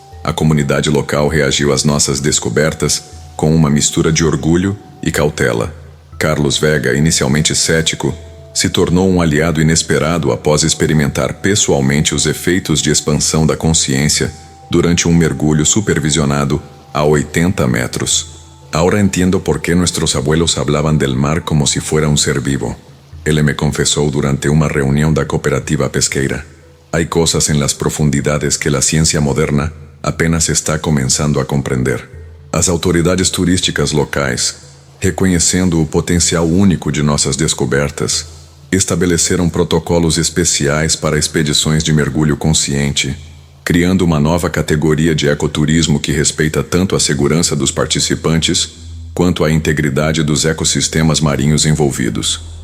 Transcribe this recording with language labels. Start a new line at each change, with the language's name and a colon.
Portuguese: A comunidade local reagiu às nossas descobertas com uma mistura de orgulho e cautela. Carlos Vega, inicialmente cético, se tornou um aliado inesperado após experimentar pessoalmente os efeitos de expansão da consciência durante um mergulho supervisionado a 80 metros.
Spanish: Ahora entiendo por qué nuestros abuelos hablaban del mar como si fuera un ser vivo. Ele me confesó durante una reunión
Portuguese: da cooperativa pesqueira.
Spanish: Hay cosas en las profundidades que la ciencia moderna apenas está comenzando a comprender.
Portuguese: As autoridades turísticas locais, reconhecendo o potencial único de nossas descobertas, estabeleceram protocolos especiais para expedições de mergulho consciente, criando uma nova categoria de ecoturismo que respeita tanto a segurança dos participantes quanto a integridade dos ecossistemas marinhos envolvidos.